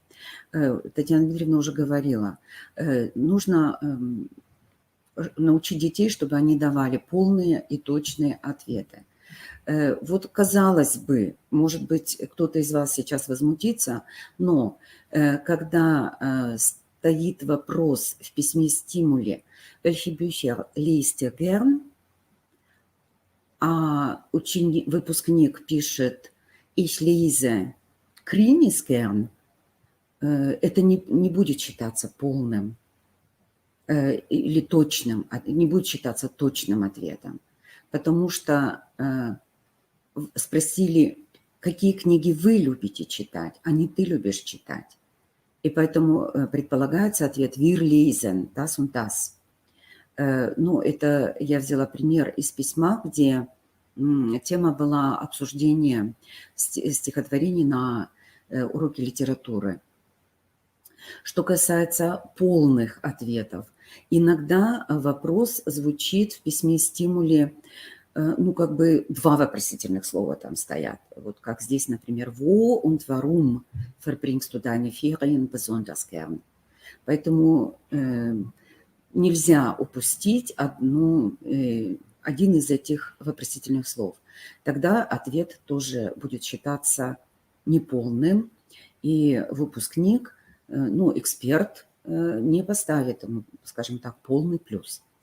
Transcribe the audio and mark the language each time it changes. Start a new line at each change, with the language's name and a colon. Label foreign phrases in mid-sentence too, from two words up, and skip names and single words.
Russian: Татьяна Дмитриевна уже говорила, нужно научить детей, чтобы они давали полные и точные ответы. Вот казалось бы, может быть, кто-то из вас сейчас возмутится, но когда стоит вопрос в письме-стимуле
German: «Welche Bücher liest ihr gern?»,
Russian: а выпускник пишет
German: «Ich lese Krimis gern»,
Russian: это не будет считаться полным или точным, не будет считаться точным ответом, потому что спросили, какие книги вы любите читать, а не ты любишь читать. И поэтому предполагается ответ
German: «Wir lesen das und das».
Russian: Ну, это я взяла пример из письма, где тема была обсуждение стихотворений на уроке литературы. Что касается полных ответов, иногда вопрос звучит в письме-стимуле, ну, как бы два вопросительных слова там стоят. Вот как здесь, например,
German: «Wo und warum verbringst du deine Ferien besonders gern?»
Russian: Поэтому нельзя упустить один из этих вопросительных слов. Тогда ответ тоже будет считаться неполным, и выпускник, ну, эксперт не поставит ему, скажем так, полный плюс.